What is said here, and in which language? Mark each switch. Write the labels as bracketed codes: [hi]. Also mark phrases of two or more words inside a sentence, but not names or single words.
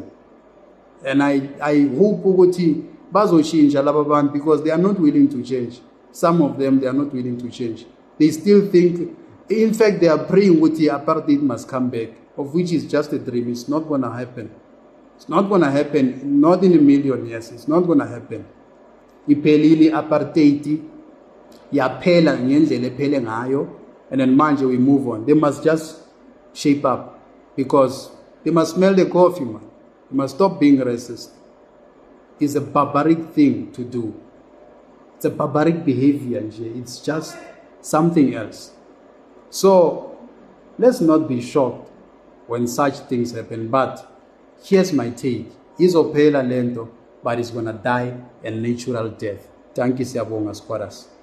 [en] And I hope because they are not willing to change. Some of them, they are not willing to change. They still think, in fact, they are praying with the apartheid must come back, of which is just a dream. It's not going to happen. It's not going to happen, not in a million years. It's not going to happen. [zu] Iphelile apartheid, yaphela ngendlela ephele ngayo, [en] and then manje we move on. They must just shape up because they must smell the coffee, man. You must stop being racist. It's a barbaric thing to do. It's a barbaric behavior. It's just something else. So let's not be shocked when such things happen. But here's my take. [zu] Izophela lento, [en] but it's gonna die a natural death. Thank you, [zu] siyabonga squatters.